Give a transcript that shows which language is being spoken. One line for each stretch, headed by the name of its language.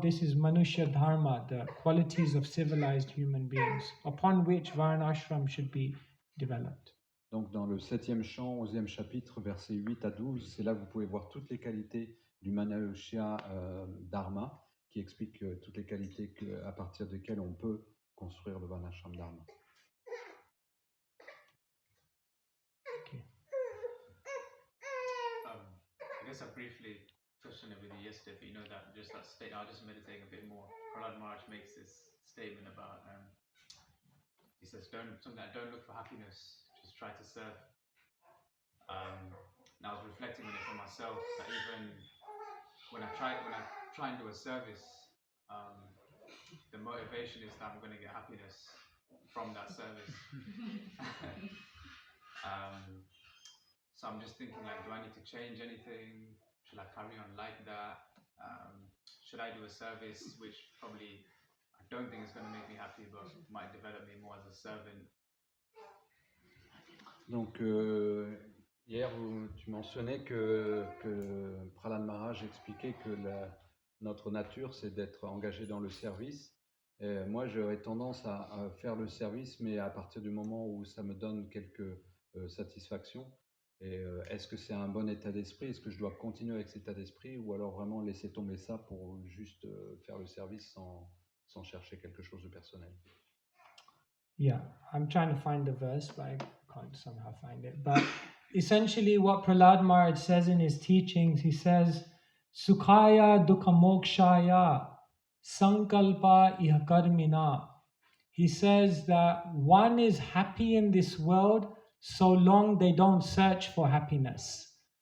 English: This is Manushya Dharma, the qualities of civilized human beings, upon which Varnashram should be developed.
French: Donc dans le 7e chant, 11e chapitre, versets 8 à 12, c'est là que vous pouvez voir toutes les qualités du Manushya Dharma, qui explique toutes les qualités à partir desquelles on peut construire le Varnashram Dharma.
English: I guess I briefly touched on it with you yesterday, but you know that just that state. I was just meditating a bit more. Prahlad Maharaj makes this statement about he says, don't look for happiness, just try to serve. And I was reflecting on it for myself that even when I try and do a service, the motivation is that I'm going to get happiness from that service. So I'm just thinking, like, do I need to change anything? Should I carry on like that? Should I do a service which probably I don't think is going to make me happy, but might develop me more as a servant?
French: Donc hier, tu mentionnais que Prahlad Maharaj expliquait que notre nature, c'est d'être engagé dans le service. Et moi, j'aurais tendance à faire le service, mais à partir du moment où ça me donne quelques satisfactions. Et est-ce que c'est un bon état d'esprit? Est-ce que je dois continuer avec cet état d'esprit ou alors vraiment laisser tomber ça pour juste faire le service sans chercher quelque chose de personnel.
English: Yeah, I'm trying to find the verse, but I can't somehow find it. But essentially, what Prahlad Maharaj says in his teachings, he says,
Sanskrit: Sukhaya dukha mokshaya sankalpa iha karmina.
English: He says that one is happy in this world so long they don't search for happiness.